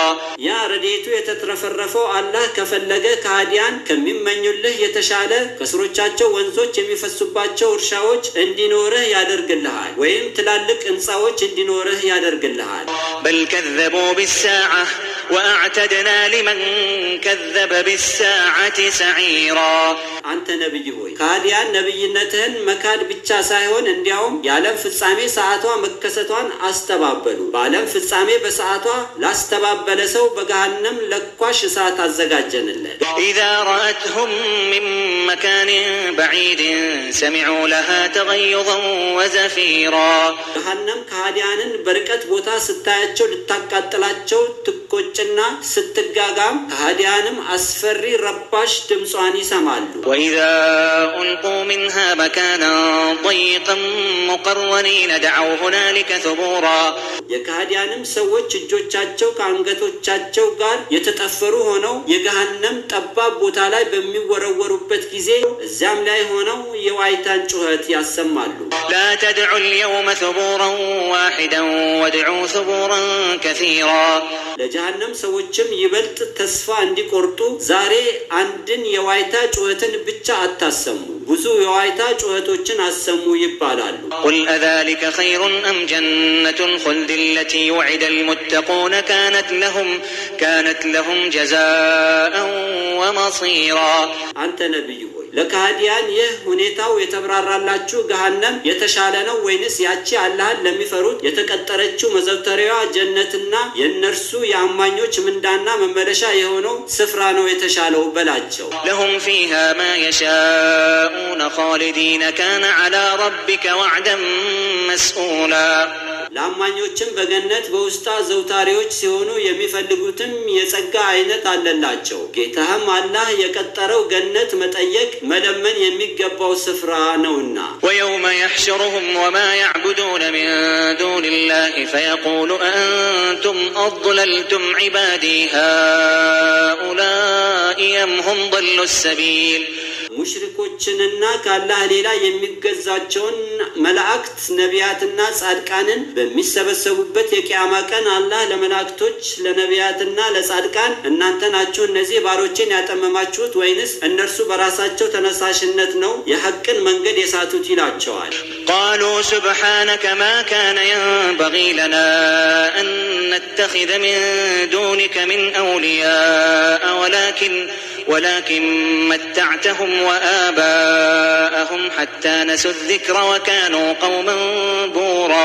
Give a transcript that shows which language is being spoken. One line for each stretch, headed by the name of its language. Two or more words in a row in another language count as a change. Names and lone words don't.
Amharic: ያ ረድኤቱ የተትረፈረፈው አላህ ከፈለገ ከሃዲያን ከሚመኙልህ የተሻለ ከስሮቻቸው ወንዞች የሚፈሱባቸው እርሻዎች እንዲኖርህ ያደርግልሃል፣ ወይም ትላልቅ ሕንፃዎች እንዲኖርህ ያደርግልሃል።
Arabic: بل كذبوا بالساعة وأعتدنا لمن كذب بالساعة سعيرا
Amharic: አንተ ነብይ ሆይ ከሃዲያን ነብይነትህን መካድ ብቻ ሳይሆን እንዲያውም የዓለም ፍጻሜ ሰዓቷ መከሰቷን አስተባበሉ። በዓለም ፍጻሜ በሰዓቷ ላስተባበለ ሰው በገሃነም ለኳሽ እሳት አዘጋጀንለት።
Arabic: إذا رأتهم من مكان بعيد سمعوا لها تغيظا وزفيرا
Amharic: ገሃነም ከሃዲያንን በሩቅ ቦታ ስታያቸው ልታቃጥላቸው ትቆጭና ስትጋጋም ከሃዲያንም አስፈሪ ረባሽ ድምጿን ይሰማሉ
Arabic: وإذا ألقوا منها مكانا ضيقا مقرنين دعوا هنالك ثبورا
Amharic: የከሃዲያንም ሰዎች እጆቻቸው ከአንገቶቻቸው ጋር የተጠፈሩ ሆነው የገሃነም ጠባብ ቦታ ላይ በሚወረወሩበት ጊዜ እዛም ላይ ሆነው የዋይታን ጩኸት ያሰማሉ
Arabic: لا تدعوا اليوم ثبورا واحدا وادعوا ثبورا كثيرا
Amharic: ለጀሃነም ሰዎችም ይበልጥ ተስፋ እንዲቆርጡ ዛሬ አንድን የዋይታ ጩኸትን ብቻ አታሰሙ ብዙ የዋይታ ጩኸቶችን አሰሙ ይባላሉ
Arabic: قل أذلك خير أم جنة الخلد التي وعد المتقون كانت لهم جزاء ومصيرا
Amharic: አንተ ነብዩ ሆይ ለካህዲያን ይህ ሁኔታው የተብራራላችሁ ገሃነም የተሻለ ነው ወይንስ ያቺ አላህን ለሚፈሩት የተቀጠረችው መዘውተሪያዋ ጀነትና የነርሱ የአማኞች ምንዳና መመለሻ የሆነው ስፍራ ነው የተሻለው በላቸው
Arabic: لهم فيها ما يشاءون خالدين كان على ربك وعدا مسئولا
Amharic: ለአማኞችም በገነት በውስጣ ዘውታሪዎች ሲሆኑ የሚፈልጉትም የጸጋ አይነት አለላቸው ጌታህም አላህ የቀጠረው ገነት መጠየቅ መለመን የሚገባው ስፍራ ነውና
Arabic: ويوم يحشرهم وما يعبدون من دون الله فيقول أنتم أضللتم عبادي هؤلاء أم هم ضلوا السبيل
Amharic: ሙሽሪኮችንና ከአላህ ሌላ የሚገዛቸውን መላእክት ነቢያትና ጻድቃንን በሚሰበሰቡበት የቂያማ ቀን አላህ ለመላእክቶች ለነቢያትና ለጻድቃን እናንተ ናችሁ እነዚህ ባሮችን ያጠመማችሁት ወይንስ እነርሱ በራሳቸው ተነሳሽነት ነው የሐቅን መንገድ የሳቱት ይላቸዋል
Arabic: قالوا سبحانك ما كان ينبغي لنا أن نتخذ من دونك من أولياء ولكن متعتهم وآباءهم حتى نسوا الذكر وكانوا قوما بورا